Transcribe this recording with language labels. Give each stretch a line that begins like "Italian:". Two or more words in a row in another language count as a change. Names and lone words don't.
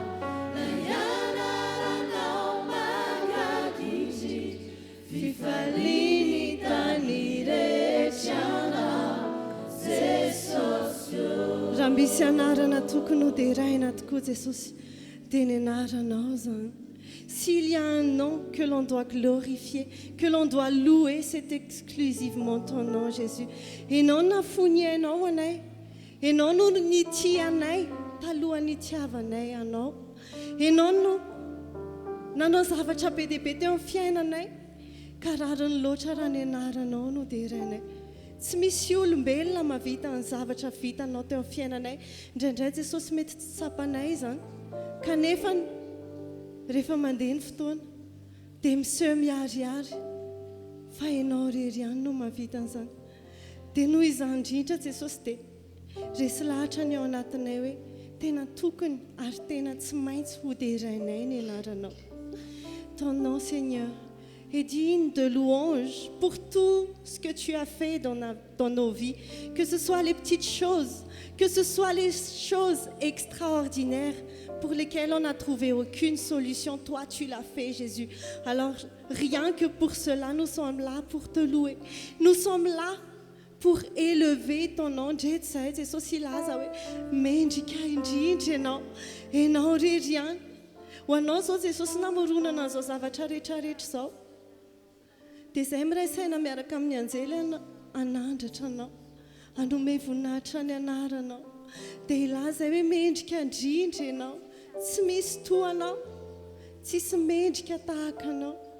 Malagasy: Ilay anaranao makaginjiny Fifaliany tany rehetranao Jesosy Raha misy anarana tokony hoderaina tokoa Jesosy dia ny anaranao zany
French: S'il y a un nom que l'on doit glorifier, que l'on doit louer, c'est exclusivement ton nom, Jésus.
Malagasy: Ianao nafony anao anay. Ianao no nity anay, taloha nitiavanay anao. Ianao no nanao zavatra be dia be teo amin'ny fiainanay ka rariny loatra raha ny anaranao no deranay tsy misy olombelona mavita ny zavatra vitanao teo amin'ny fiainanay indraindray Jesosy mety tsy tsapanay izany kanefa rehefa mandeha ny fotoana dia miseho miariary fa ianao rery ihany no mavita an'izany dia noho izany indrindra Jesosy dia resy lahatra ny ao anatinay hoe tena tokony ary tena tsy maintsy hoderainay ny anaranao.
French: Ton nom Seigneur est digne de louange pour tout ce que tu as fait dans nos vies, que ce soit les petites choses, que ce soit les choses extraordinaires pour lesquelles on n'a trouvé aucune solution. Toi, tu l'as fait, Jésus. Alors, rien que pour cela, nous sommes là pour te louer. Nous sommes là pour élever ton nom. C'est aussi là, mais rien.
Malagasy: Hoanao zao Jesosy namoronana an'izao zavatra rehetrarehetra izao dia izay mirasaina miaraka amin'ny anjely anandratra anao hanome voninahitra ny anaranao dia ilaza hoe mendrika indrindra ianao tsy misy toanao tsisy mendrika tahaka anao.